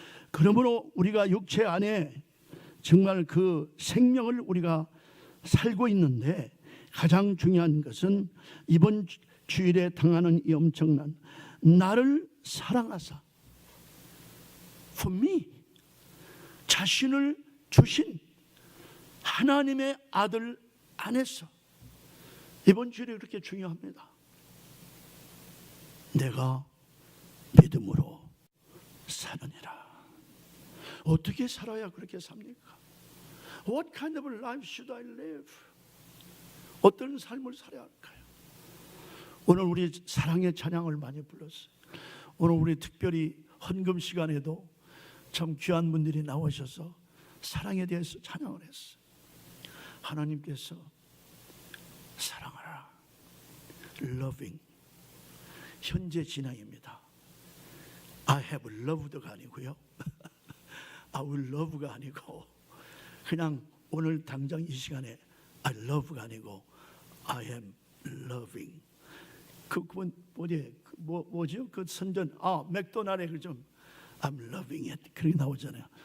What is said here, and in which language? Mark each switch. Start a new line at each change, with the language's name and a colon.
Korean: 그러므로 우리가 육체 안에 정말 그 생명을 우리가 살고 있는데 가장 중요한 것은 이번 주일에 당하는 이 엄청난 나를 사랑하사
English: for me
Korean: 자신을 주신 하나님의 아들 안에서 이번 주일이 그렇게 중요합니다. 내가 믿음으로 사느니라. 어떻게 살아야 그렇게 삽니까?
English: What kind of life should I live?
Korean: 어떤 삶을 살아야 할까요? 오늘 우리 사랑의 찬양을 많이 불렀어요. 오늘 우리 특별히 헌금 시간에도 참 귀한 분들이 나오셔서 사랑에 대해서 찬양을 했어요. 하나님께서 사랑하라. Loving. 현재 진행입니다.
English: I have loved가
Korean: 아니고요.
English: I will love
Korean: 가 아니고 그냥 오늘 당장 이 시간에
English: I love
Korean: 가 아니고
English: I am loving.
Korean: 그건 뭐죠? 그 선전 맥도날드의 그 좀
English: I'm loving it
Korean: 그렇게 나오잖아요.